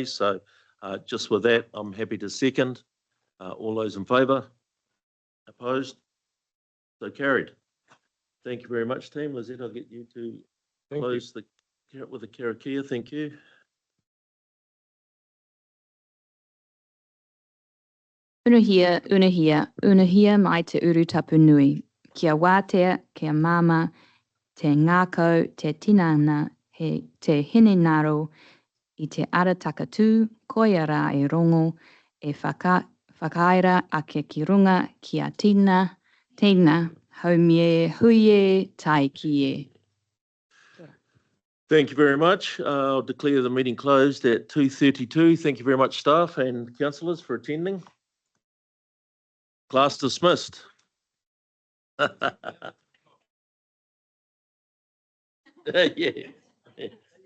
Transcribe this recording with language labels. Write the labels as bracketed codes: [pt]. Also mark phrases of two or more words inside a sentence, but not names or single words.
[en] So just with that, I'm happy to second. All those in favour? Opposed? So carried. Thank you very much, team. Lizette, I'll get you to close with the karakia. Thank you. [mi] Unuhia, unuhia mai te urutapu nui. Kia wātea, kia mama, te ngākau, te tinana, te hinenaro, I te ara takatū, koia rā e rongo, e whakaira ake ki runga, kia tina, haumie, huie, tai kie. [en] Thank you very much. I'll declare the meeting closed at 2:32. Thank you very much, staff and councillors, for attending. Class dismissed. Yeah.